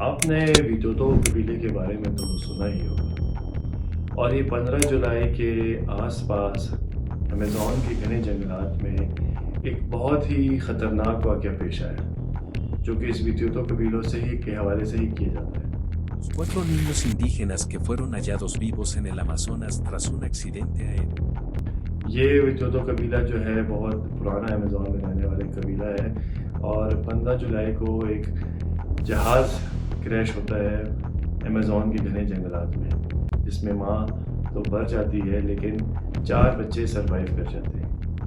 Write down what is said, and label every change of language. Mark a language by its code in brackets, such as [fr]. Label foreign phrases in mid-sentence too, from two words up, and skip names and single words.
[hi] आपने विदोदो कबीले के बारे में तो सुना ही होगा और ये 15 जुलाई के आसपास अमेज़न के घने जंगलात में एक बहुत ही ख़तरनाक वाक़या पेश आया जो कि इस विदोदो कबीलों से ही के हवाले से ही किया जाता है। [es] Los 4 niños indígenas que fueron hallados vivos en el Amazonas tras un accidente aéreo. [hi] ये विदोदो कबीला जो है बहुत पुराना अमेज़न में रहने वाला कबीला है और 15 जुलाई को एक जहाज़ क्रैश होता है अमेज़न के घने जंगलात में, जिसमें माँ तो मर जाती है लेकिन 4 बच्चे सरवाइव कर जाते हैं।